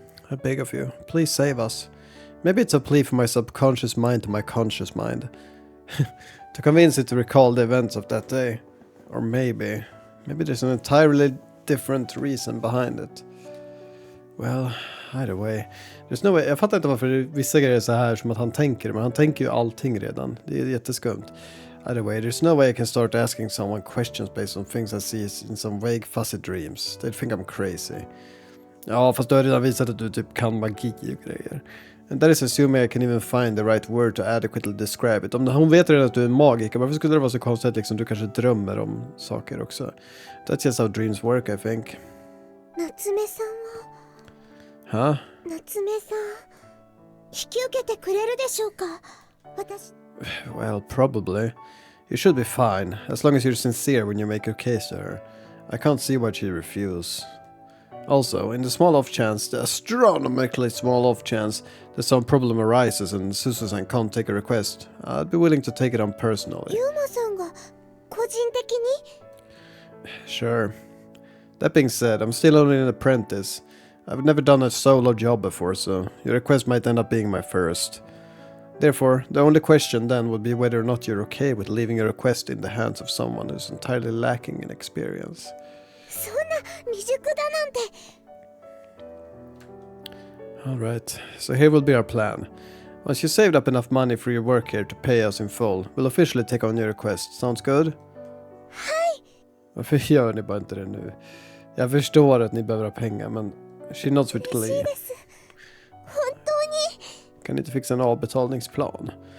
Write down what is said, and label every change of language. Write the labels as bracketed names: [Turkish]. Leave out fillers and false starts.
[English] I beg of you, please save us. Maybe it's a plea from my subconscious mind to my conscious mind. To convince it to recall the events of that day. Or maybe there's an entirely different reason behind it. Well, either way. There's no way. [Swedish] Jag fattar inte varför vissa grejer är så här som att han tänker, men han tänker ju allting redan. Det är jätteskumt. [English] Either way, there's no way I can start asking someone questions based on things I see in some vague fuzzy dreams. They'd think I'm crazy. [Swedish] Ja, fast du har redan visat att du typ kan magi och grejer. [English] And that is assuming I can even find the right word to adequately describe it. [Swedish] Om hon vet redan att du är en magiker, varför skulle det vara så konstigt att liksom, du kanske drömmer om saker också? [English] That's just how dreams work, I think. [Japanese] 夏目さんは [English] Huh? [Japanese] 夏目さん、引き受けてくれるでしょうか。私 [English] Well, probably. You should be fine, as long as you're sincere when you make your case to her. I can't see why she'd refuse. Also, in the small off chance, the astronomically small off chance that some problem arises and Susan can't take a request, I'd be willing to take it on personally. [Japanese] ユーマさんが個人的に [English] Sure. That being said, I'm still only an apprentice. I've never done a solo job before, so your request might end up being my first. Therefore, the only question then would be whether or not you're okay with leaving your request in the hands of someone who's entirely lacking in experience. [Japanese] そんな未熟だなんて。 [English] Alright, so here will be our plan. Once you saved up enough money for your work here to pay us in full, we'll officially take on your request. Sounds good? [Japanese] はい。 [Swedish] Varför gör ni bara inte det nu? Jag förstår att ni behöver ha pengar, men [English] she nods with [Japanese] 嬉し [English] glee. [Japanese] いです。本当に。 [Swedish] Kan ni inte fixa en avbetalningsplan?